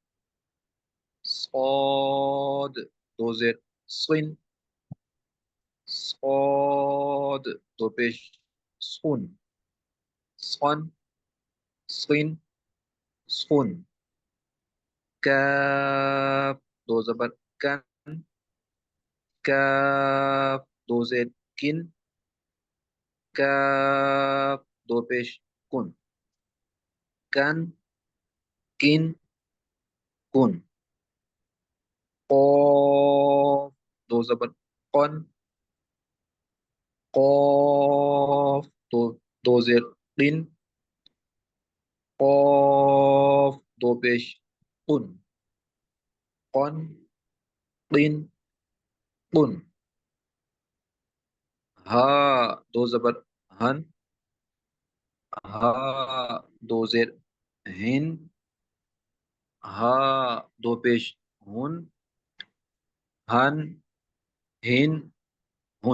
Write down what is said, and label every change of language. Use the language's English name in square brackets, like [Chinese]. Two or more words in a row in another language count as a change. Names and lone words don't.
[Urdu] صاد دو زیر سن، صاد دو پیش سن، سن سن سن، کاف دو زبر کن، کاف دو زیر کن، کاف دو پیش کن، کن کن کن، قاف دو زبر قن، قاف دو زیر قن، قاف دو پیش قن، قن قن قن، ہا دو زبر ہن، ہا دو زیر ہن، ہا دو پیش ہن، ہن ہن ہن،